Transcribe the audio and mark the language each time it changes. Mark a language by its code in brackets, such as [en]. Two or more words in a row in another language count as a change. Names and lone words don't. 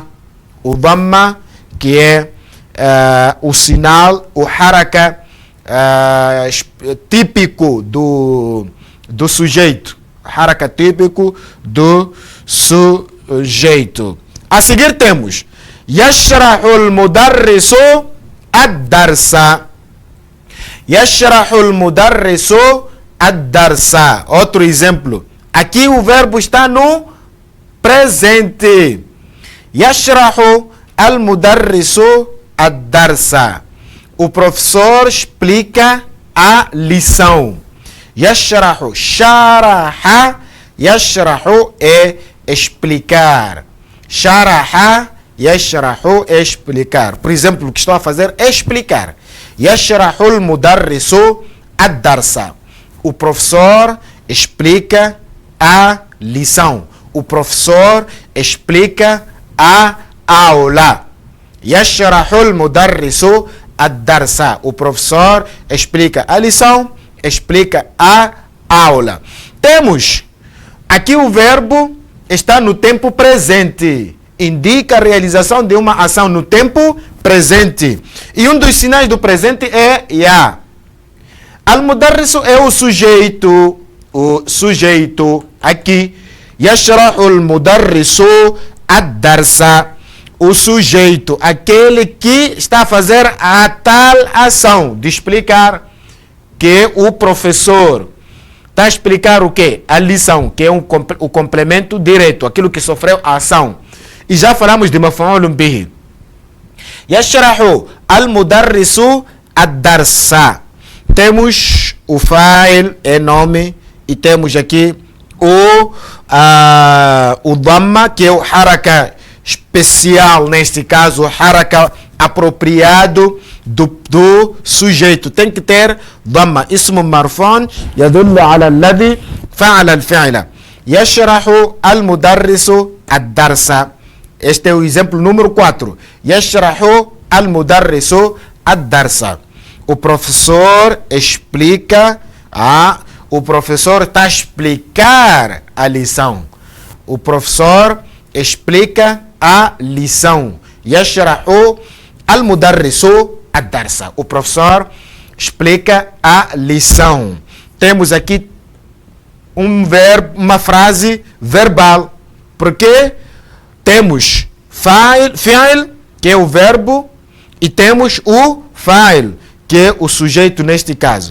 [pt] O dhamma, que é o sinal, o haraka típico do sujeito. haraka típico do sujeito. [ar] A seguir temos يشرح المدرس الدرس. يشرح المدرس الدرس. [pt] Outro exemplo. Aqui o verbo está no presente. [ar] يشرح المدرس الدرس. [pt] O professor explica a lição. [ar] يشرح، شرح، يشرح [pt] é explicar. [ar] شرح، يشرح é explicar. [pt] Por exemplo, o que estou a fazer é explicar. [ar] يشرح المدرس الدرس. [pt] O professor explica a lição. O professor explica a aula. [ar] يشرح المدرس الدرس. [pt] O professor explica a lição, explica a aula. Temos aqui o verbo está no tempo presente. Indica a realização de uma ação no tempo presente. E um dos sinais do presente é ya. Al-mudarrisu é o sujeito. O sujeito aqui. [ar] يشرح المدرس الدرس. [pt] O sujeito, aquele que está a fazer a tal ação de explicar, que o professor está a explicar o quê? A lição, que é o complemento direto, aquilo que sofreu a ação. E já falamos de [ar] مفعول به. يشرح المدرس الدرس. [pt] Temos o fa'il, é nome, e temos aqui o dhamma, que é o haraka especial, neste caso, haraka apropriado do sujeito. Tem que ter dhamma. [ar] اسم مرفوع يدل على الذي فعل الفعل. يشرح المدرس الدرس. [pt] Este é o exemplo número 4. [ar] يشرح المدرس الدرس. [pt] O professor explica, o professor está a explicar a lição. O professor explica a lição. [ar] يشرح المدرس الدرس. [pt] O professor explica a lição. Temos aqui um verbo, uma frase verbal. Porque temos fi'il, que é o verbo, e temos o fa'il, que é o sujeito neste caso.